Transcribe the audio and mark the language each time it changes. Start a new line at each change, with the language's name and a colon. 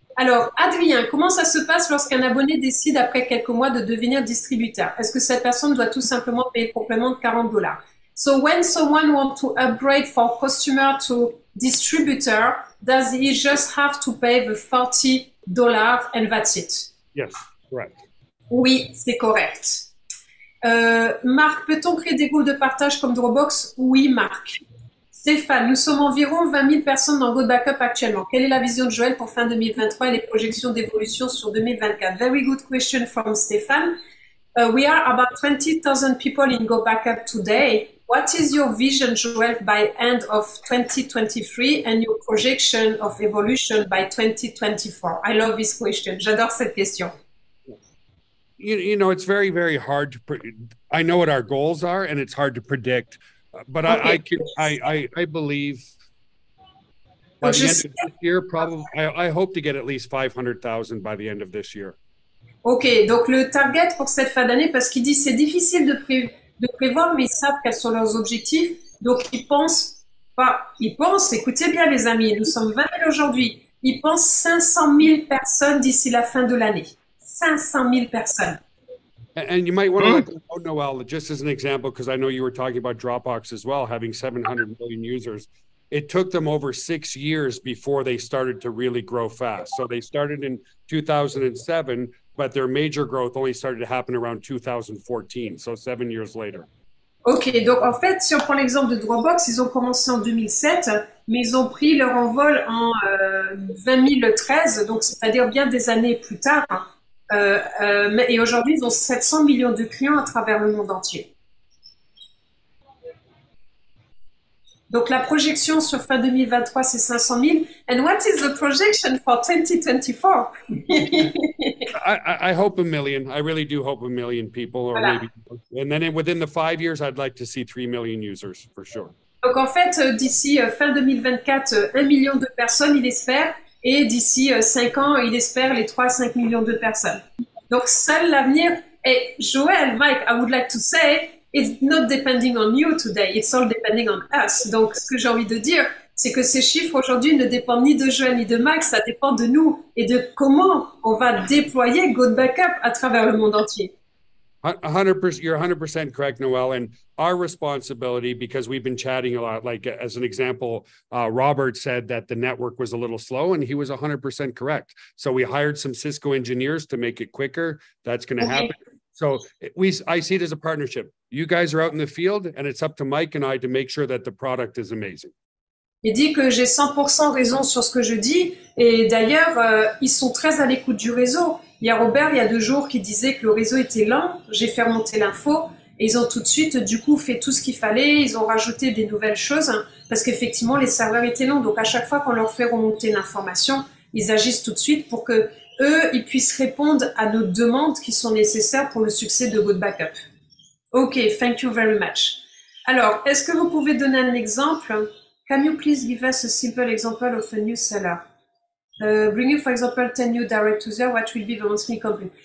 French: Alors, Adrien, comment ça se passe lorsqu'un abonné décide après quelques mois de devenir distributeur? Est-ce que cette personne doit tout simplement payer le complément de $40?
English: So, when someone wants to upgrade from customer to distributor, does he just have to pay the $40 and that's it? Yes, correct.
French: Oui, c'est correct. Marc, peut-on créer des groupes de partage comme Dropbox? Oui, Marc. Stéphane, nous sommes environ 20 000 personnes dans Go Backup actuellement. Quelle est la vision de Joël pour fin 2023 et les projections d'évolution sur 2024?
English: Very good question from Stéphane. We are about 20,000 people in Go Backup today. What is your vision, Joël, by end of 2023 and your projection of evolution by 2024? I love this question.
French: J'adore cette question.
English: You know, it's very, very hard to. I know what our goals are, and it's hard to predict. But I believe By
French: Donc,
English: the
French: je
English: end
French: sais.
English: of this year, probably, I hope to get at least 500,000 by the end of this year.
French: Ok, donc le target pour cette fin d'année, parce qu'il dit c'est difficile de prévoir, mais ils savent quels sont leurs objectifs. Donc ils pensent, écoutez bien les amis, nous sommes 20 000 aujourd'hui, ils pensent 500 000 personnes d'ici la fin de l'année. 500 000 personnes.
English: And you might want to let them know, Noel, just as an example, because I know you were talking about Dropbox as well, having 700 million users. It took them over 6 years before they started to really grow fast. So they started in 2007, but their major growth only started to happen around 2014, so 7 years later.
French: Ok, donc en fait, si on prend l'exemple de Dropbox, ils ont commencé en 2007, mais ils ont pris leur envol en 2013, donc c'est-à-dire bien des années plus tard. Et aujourd'hui, ils ont 700 millions de clients à travers le monde entier. Donc la projection sur fin 2023, c'est 500 000.
English: And what is the projection for 2024? I hope 1 million. I really do hope 1 million people, or
French: Voilà.
English: maybe. And then within the 5 years, I'd like to see 3 million users for sure.
French: Donc en fait, d'ici fin 2024, 1 million de personnes, il espère. Et d'ici 5 ans, il espère les 3 à 5 millions de personnes. Donc seul l'avenir.
English: Et Joël, Mike, I would like to say, it's not depending on you today, it's all depending on us.
French: Donc, ce que j'ai envie de dire, c'est que ces chiffres aujourd'hui ne dépendent ni de Joël ni de Mike, ça dépend de nous et de comment on va déployer GoBackup à travers le monde entier.
English: 100%, you're 100% correct, Noel. And our responsibility, because we've been chatting a lot, like as an example, Robert said that the network was a little slow, and he was 100% correct. So we hired some Cisco engineers to make it quicker. That's going to happen. So I see it as a partnership. You guys are out in the field, and it's up to Mike and I to make sure that the product is amazing.
French: Il dit que j'ai 100% raison sur ce que je dis. Et d'ailleurs, ils sont très à l'écoute du réseau. Il y a Robert, il y a 2 jours, qui disait que le réseau était lent. J'ai fait remonter l'info. Et ils ont tout de suite, du coup, fait tout ce qu'il fallait. Ils ont rajouté des nouvelles choses. Parce qu'effectivement, les serveurs étaient longs. Donc, à chaque fois qu'on leur fait remonter l'information, ils agissent tout de suite pour que eux, ils puissent répondre à nos demandes qui sont nécessaires pour le succès de GoBackup.
English: OK, thank you very much.
French: Alors, est-ce que vous pouvez donner un exemple?
English: Can you please give us a simple example of a new seller? Bring you, for example, 10 new direct users, what will be the monthly company?